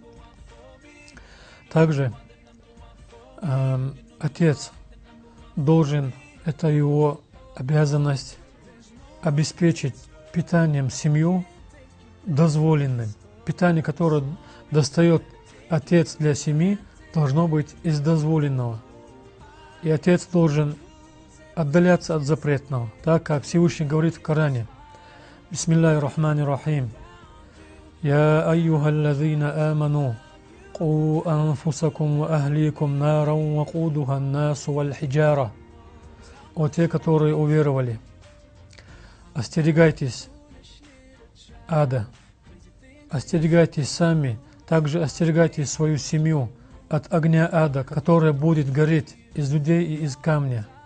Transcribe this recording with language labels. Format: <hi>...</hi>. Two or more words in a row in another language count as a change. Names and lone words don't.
<ru>Также отец должен, это его обязанность, обеспечить питанием семью дозволенным. Питание, которое достает отец для семьи, должно быть из дозволенного. И отец должен отдаляться от запретного, так как Всевышний говорит в Коране:</ru> <ar>بسم الله الرحمن الرحيم. يا أيها الذين آمنوا قوا أنفسكم و أهليكم نارا و قودها الناس والحجارة.</ar> <ru>О те, которые уверовали, остерегайтесь ада, остерегайтесь сами, также остерегайте свою семью от огня ада, которая будет гореть из людей и из камня.</ru>